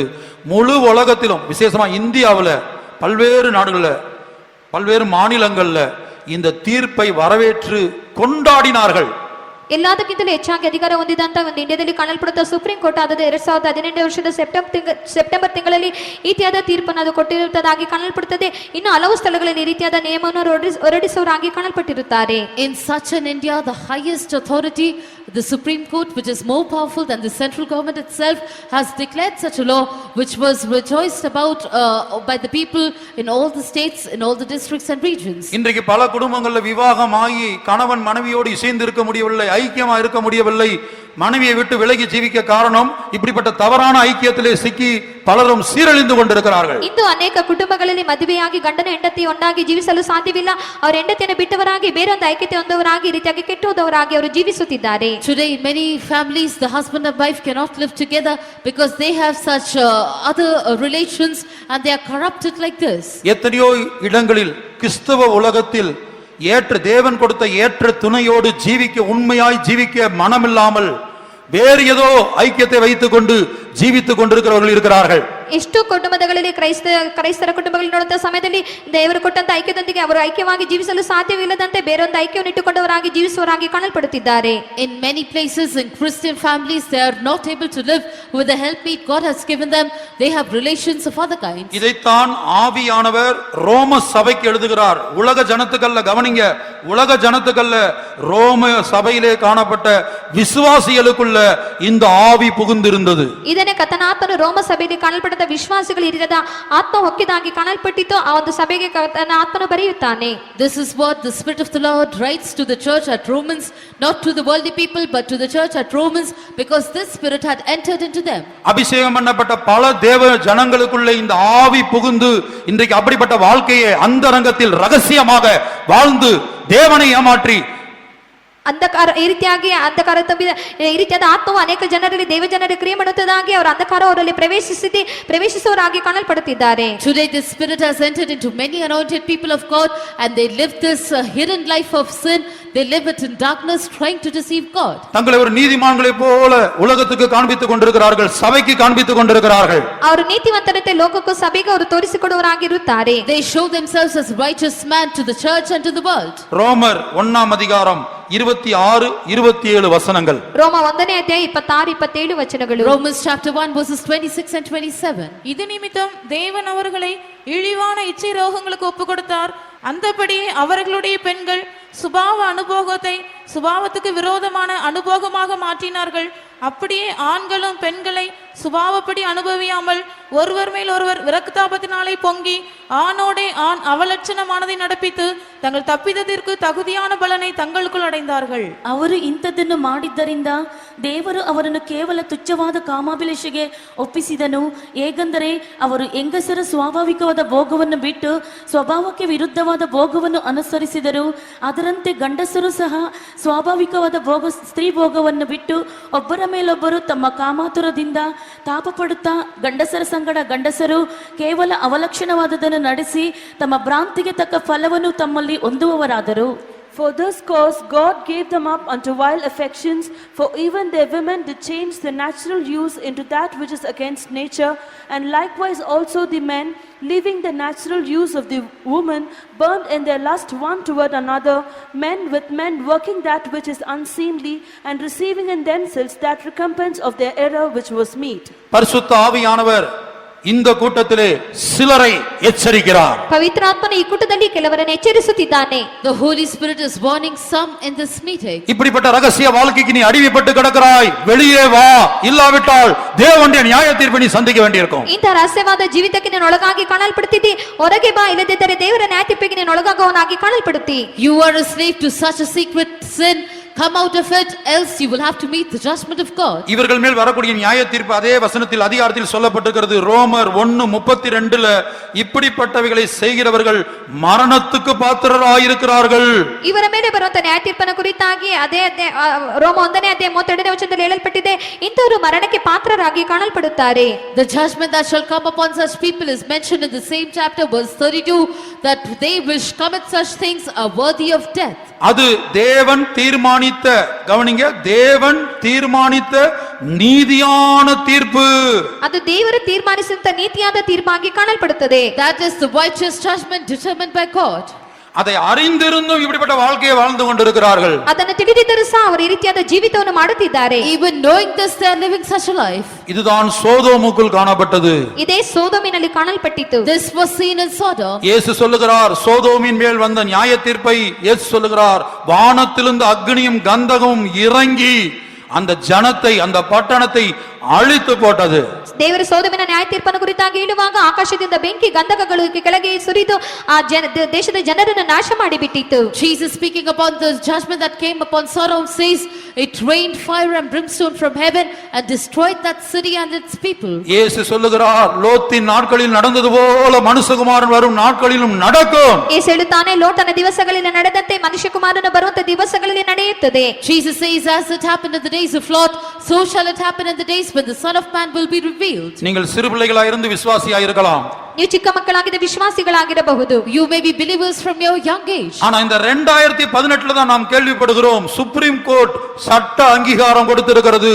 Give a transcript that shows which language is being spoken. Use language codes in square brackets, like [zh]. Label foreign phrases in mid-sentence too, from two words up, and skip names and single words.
[ta] முழு உலகத்திலும் விசேஷமா இந்தியாவில் பல்வேறு நாடுகள்ல பல்வேறு மாநிலங்கள்ல இந்த தீர்ப்பை வரவேற்று கொண்டாடினார்கள். [kn] ಎಲ್ಲದಕ್ಕಿಂತಲೂ ಹೆಚ್ಚಾಗಿ ಅಧಿಕಾರ ಹೊಂದಿದಂತ ಒಂದು ಇಂಡಿಯಾದಲ್ಲಿ ಕಾಣಲ್ಪಡುತ್ತ ಸುಪ್ರೀಂ ಕೋರ್ಟ್ ಆದ 2018 ವರ್ಷದ ಸೆಪ್ಟೆಂಬರ್ ತಿಂಗಳಲ್ಲಿ ಈ ರೀತಿಯಾದ ತೀರ್ಪನ್ನು ಅದು ಕೊಟ್ಟಿರುತ್ತದಾಗಿ ಕಾಣಲ್ಪಡುತ್ತದೆ. ಇನ್ನು ಹಲವು ಸ್ಥಳಗಳಲ್ಲಿ ಈ ರೀತಿಯಾದ ನಿಯಮವನ್ನು ಹೊರಡಿಸುವವರಾಗಿ ಕಾಣಲ್ಪಟ್ಟಿರುತ್ತಾರೆ. [en] In such an India, the highest authority, the Supreme Court, which is more powerful than the central government itself, has declared such a law which was rejoiced about by the people in all the states, in all the districts and regions. [ta] இன்றைக்கு பல குடும்பங்கள்ல விவாகமாகி கணவன் மனைவியோடு இசைந்து இருக்க முடியவில்லை, ஐக்கியமா இருக்க முடியவில்லை. மனைவியை விட்டு விலகி ஜீவிக்க காரணம் இப்படிப்பட்ட தவறான ஐக்கியத்திலே சிக்கி பலரும் சீரழிந்து கொண்டிருக்கிறார்கள். [kn] ಇಂದು ಅನೇಕ ಕುಟುಂಬಗಳಲ್ಲಿ ಮದುವೆಯಾಗಿ ಗಂಡನ ಹೆಂಡತಿ ಒಂದಾಗಿ ಜೀವಿಸಲು ಸಾಧ್ಯವಿಲ್ಲ. ಅವರ ಹೆಂಡತಿಯನ್ನು ಬಿಟ್ಟವರಾಗಿ ಬೇರೊಂದು ಐಕ್ಯತೆ ಹೊಂದವರಾಗಿ ಈ ರೀತಿಯಾಗಿ ಕೆಟ್ಟೋದವರಾಗಿ ಅವರು ಜೀವಿಸುತ್ತಿದ್ದಾರೆ. [en] Today in many families the husband and wife cannot live together because they have such other relations and they are corrupted like this. [ta] எத்தனையோ இடங்களில் கிறிஸ்தவ உலகத்தில் ஏற்ற தேவன் கொடுத்த ஏற்ற துணையோடு ஜீவிக்க உண்மையாய் ஜீவிக்க மனமில்லாமல் வேறு ஏதோ ஐக்கியத்தை வைத்துக் கொண்டு ஜீவித்துக் கொண்டிருக்கிறவர்கள் இருக்கிறார்கள். [kn] ಎಷ್ಟು ಕುಟುಂಬಗಳಲ್ಲಿ ಕ್ರೈಸ್ತರ ಕುಟುಂಬಗಳಲ್ಲಿ ನೋಡುವಂತ ಸಮಯದಲ್ಲಿ ದೇವರು ಕೊಟ್ಟಂತ ಐಕ್ಯದೊಂದಿಗೆ ಅವರು ಐಕ್ಯವಾಗಿ ಜೀವಿಸಲು ಸಾಧ್ಯವಿಲ್ಲದಂತೆ ಬೇರೊಂದು ಐಕ್ಯವನ್ನು ಇಟ್ಟುಕೊಂಡವರಾಗಿ ಜೀವಿಸುವವರಾಗಿ ಕಾಣಲ್ಪಡುತ್ತಿದ್ದಾರೆ. [en] In many places in Christian families they are not able to live with the helpmeet God has given them. They have relations of other kinds. [ta] இதைத்தான் ஆவியானவர் ரோம சபைக்கு எழுதுகிறார். உலக ஜனத்துக்கல்ல கவனிங்க, உலக ஜனத்துக்கல்ல ரோம சபையிலே காணப்பட்ட விசுவாசிகளுக்குள்ள இந்த ஆவி புகுந்திருந்தது. [kn] ಇದನ್ನೇ ಕರ್ತನಾತ್ಮನು ರೋಮ ಸಭೆಯಲ್ಲಿ ಕಾಣಲ್ಪಟ್ಟ ವಿಶ್ವಾಸಿಗಳು ಇರಿದ ಆತ್ಮ ಹೊಕ್ಕಿದಾಗಿ ಕಾಣಲ್ಪಟ್ಟಿತು. ಆ ಒಂದು ಸಭೆಗೆ ಕರ್ತನ ಆತ್ಮನು ಬರೆಯುತ್ತಾನೆ. [en] This is what the Spirit of the Lord writes to the church at Romans, not to the worldly people but to the church at Romans, because this Spirit had entered into them. [ta] அபிஷேகம் பண்ணப்பட்ட பல தேவ ஜனங்களுக்குள்ள இந்த ஆவி புகுந்து இன்றைக்கு அப்படிப்பட்ட வாழ்க்கையை அந்தரங்கத்தில் ரகசியமாக வாழ்ந்து தேவனை ஏமாற்றி [kn] ಅಂಧಕಾರ ಈ ರೀತಿಯಾಗಿ ಅಂಧಕಾರ ತುಂಬಿದ ಈ ರೀತಿಯಾದ ಆತ್ಮವು ಅನೇಕ ಜನರಲ್ಲಿ ದೇವಜನರ ಕ್ರಿಯೆ ಮಾಡುತ್ತದಾಗಿ ಅವರ ಅಂಧಕಾರ ಅವರಲ್ಲಿ ಪ್ರವೇಶಿಸುವವರಾಗಿ ಕಾಣಲ್ಪಡುತ್ತಿದ್ದಾರೆ. [en] Today the Spirit has entered into many anointed people of God and they live this hidden life of sin. They live it in darkness trying to deceive God. [ta] தங்களை ஒரு நீதிமான்களை போல உலகத்துக்கு காண்பித்துக் கொண்டிருக்கிறார்கள், சபைக்கு காண்பித்துக் கொண்டிருக்கிறார்கள். [kn] ಅವರು ನೀತಿವಂತರಂತೆ ಲೋಕಕ್ಕೂ ಸಭೆಗೆ ಅವರು ತೋರಿಸಿಕೊಡುವವರಾಗಿರುತ್ತಾರೆ. [en] They show themselves as righteous man to the church and to the world. [ta] ரோமர் 1ஆம் அதிகாரம் 26-27 வசனங்கள். [kn] ರೋಮ 1ನೇ ಅಧ್ಯಾಯ 26-27 ವಚನಗಳು. [en] Romans chapter 1 verses 26 and 27. [ta] இது நிமித்தம் தேவன் அவர்களை இழிவான இச்சை ரோகங்களுக்கு ஒப்பு கொடுத்தார். அந்தபடியே அவர்களுடைய பெண்கள் சுபாவ அனுபோகத்தை சுபாவத்துக்கு விரோதமான அனுபோகமாக மாற்றினார்கள். அப்படியே ஆண்களும் பெண்களை சுபாவப்படி அனுபவியாமல் ஒருவர் மேல் ஒருவர் விரக்தாபத்தினாலே பொங்கி ஆணோடே ஆண் ಅವಲಕ್ಷಣமானதை நடப்பித்து தங்கள் ತಪ್ಪಿದத்திற்கு தகுதியான பலனை தங்களுக்குள் ಅடைந்தார்கள். [kn] ಅವರು ಇಂಥದ್ದನ್ನು ಮಾಡಿದ್ದರಿಂದ ದೇವರು ಅವರನ್ನು ಕೇವಲ ತುಚ್ಛವಾದ ಕಾಮಾಭಿಲಾಷೆಗೆ ಒಪ್ಪಿಸಿದನು. ಹೇಗೆಂದರೆ ಅವರು ಹೆಂಗಸರ ಸ್ವಾಭಾವಿಕವಾದ ಭೋಗವನ್ನು ಬಿಟ್ಟು ಸ್ವಭಾವಕ್ಕೆ ವಿರುದ್ಧವಾದ ಭೋಗವನ್ನು ಅನುಸರಿಸಿದರು. ಅದರಂತೆ ಗಂಡಸರು ಸಹ ಸ್ವಾಭಾವಿಕವಾದ ಸ್ತ್ರೀ ಭೋಗವನ್ನು ಬಿಟ್ಟು ಒಬ್ಬರ ಮೇಲೊಬ್ಬರು ತಮ್ಮ ಕಾಮಾತುರದಿಂದ ತಾಪ ಪಡುತ್ತಾ ಗಂಡಸರ ಸಂಗಡ ಗಂಡಸರು ಕೇವಲ ಅವಲಕ್ಷಣವಾದದನ್ನು ನಡೆಸಿ ತಮ್ಮ ಭ್ರಾಂತಿಗೆ ತಕ್ಕ ಫಲವನ್ನು ತಮ್ಮಲ್ಲಿ ಹೊಂದುವವರಾದರು. [en] For this cause God gave them up unto vile affections, for even their women did change the natural use into that which is against nature, and likewise also the men, leaving the natural use of the woman, burned in their lust one toward another, men with men working that which is unseemly, and receiving in themselves that recompense of their error which was meet. [ta] பரிசுத்த ஆவியானவர் இந்த கூட்டத்திலே சிலரை எச்சரிக்கிறார். [kn] ಪವಿತ್ರಾತ್ಮನು ಈ ಕೂಟದಲ್ಲಿ ಕೆಲವರನ್ನು ಎಚ್ಚರಿಸುತ್ತಿದ್ದಾನೆ. [en] The Holy Spirit is warning some in this meeting. [ta] இப்படிப்பட்ட ரகசிய வாழ்க்கைக்கு நீ அடிமைப்பட்டு கிடக்கிறாய், வெளியே வா, இல்லாவிட்டால் தேவனுடைய நியாய தீர்ப்பை நீ சந்திக்க வேண்டியிருக்கும். [kn] ಇಂಥ ರಹಸ್ಯವಾದ ಜೀವಿತಕ್ಕೆ ನೀನು ಒಳಗಾಗಿ ಕಾಣಲ್ಪಡುತ್ತಿದ್ದಿ, ಹೊರಗೆ ಬಾ, ಇಲ್ಲದಿದ್ದರೆ ದೇವರ ನ್ಯಾಯ ತೀರ್ಪಿಗೆ ನೀನು ಒಳಗಾಗುವವನಾಗಿ ಕಾಣಲ್ಪಡುತ್ತಿ. [en] You are a slave to such a secret sin. Come out of it, else you will have to meet the judgment of God. [ta] இவர்கள் மேல் வரக்கூடிய நியாய தீர்ப்பு அதே வசனத்தில் அதிகாரத்தில் சொல்லப்பட்டிருக்கிறது. ரோமர் 1:32ல இப்படிப்பட்டவைகளை செய்கிறவர்கள் மரணத்துக்கு பாத்திரராயிருக்கிறார்கள். [kn] ಇವರ ಮೇಲೆ ಬರುವಂತ ನ್ಯಾಯ ತೀರ್ಪನ ಕುರಿತಾಗಿ ಅದೇ ರೋಮ 1:32 ವಚನದಲ್ಲಿ ಹೇಳಲ್ಪಟ್ಟಿದೆ, ಇಂಥವರು ಮರಣಕ್ಕೆ ಪಾತ್ರರಾಗಿ ಕಾಣಲ್ಪಡುತ್ತಾರೆ. [en] The judgment that shall come upon such people is mentioned in the same chapter, verse 32, that they which commit such things are worthy of death. [ta] அது தேவன் தீர்மானித்த, கவனிங்க, தேவன் தீர்மானித்த நீதியான தீர்ப்பு. [kn] ಅದು ದೇವರು ತೀರ್ಮಾನಿಸಿದಂತ ನೀತಿಯಾದ ತೀರ್ಪಾಗಿ ಕಾಣಲ್ಪಡುತ್ತದೆ. [en] That is the righteous judgment determined by God. [ta] அதை அறிந்திருந்தும் இப்படிப்பட்ட வாழ்க்கையை வாழ்ந்து கொண்டிருக்கிறார்கள். [kn] ಅದನ್ನು ತಿಳಿದಿದ್ದರೂ ಸಹ ಅವರು ಈ ರೀತಿಯಾದ ಜೀವಿತವನ್ನು ಮಾಡುತ್ತಿದ್ದಾರೆ. [en] Even knowing this, they are living such a life. [ta] இதுதான் சோதோமுக்குள் காணப்பட்டது. [kn] ಇದೇ ಸೋದೋಮಿನಲ್ಲಿ ಕಾಣಲ್ಪಟ್ಟಿತು. [en] This was seen in Sodom. [ta] இயேசு சொல்லுகிறார், சோதோமின் மேல் வந்த நியாய தீர்ப்பை இயேசு சொல்லுகிறார், வானத்திலிருந்து அக்னியும் கந்தகமும் இறங்கி அந்த ஜனத்தை, அந்த பட்டணத்தை அழித்து போட்டது. [kn] ದೇವರು ಸೋದೋಮಿನ ನ್ಯಾಯ ತೀರ್ಪನ್ನು ಕುರಿತಾಗಿ ಹೇಳುವಾಗ ಆಕಾಶದಿಂದ ಬೆಂಕಿ ಗಂಧಕಗಳು ಕೆಳಗೆ ಸುರಿದು ಆ ದೇಶದ ಜನರನ್ನು ನಾಶ ಮಾಡಿಬಿಟ್ಟಿತು. [en] Jesus speaking upon the judgment that came upon Sodom says, it rained fire and brimstone from heaven and destroyed that city and its people. [ta] இயேசு சொல்லுகிறார், லோத்தின் நாட்களில் நடந்தது போல மனுஷகுமாரன் வரும் நாட்களிலும் நடக்கும். [kn] ಯೇಸು ಹೇಳುತ್ತಾನೆ, ಲೋಟನ ದಿವಸಗಳಲ್ಲಿ ನಡೆದಂತೆ ಮನುಷ್ಯಕುಮಾರನು ಬರುವಂತ ದಿವಸಗಳಲ್ಲಿ ನಡೆಯುತ್ತದೆ. [en] Jesus says, as it happened in the days of Lot, so shall it happen in the days when the Son of Man will be revealed. [ta] நீங்கள் சிறு பிள்ளைகளாய் இருந்து விசுவாசியாய் இருக்கலாம். [kn] ನೀವು ಚಿಕ್ಕ ಮಕ್ಕಳಾಗಿದ್ದ ವಿಶ್ವಾಸಿಗಳಾಗಿರಬಹುದು. [en] You may be believers from your young age. [ta] ஆனா இந்த 2018ல தான் நாம் கேள்விப்படுகிறோம், சுப்ரீம் கோர்ட் சட்ட அங்கீகாரம் கொடுத்திருக்கிறது.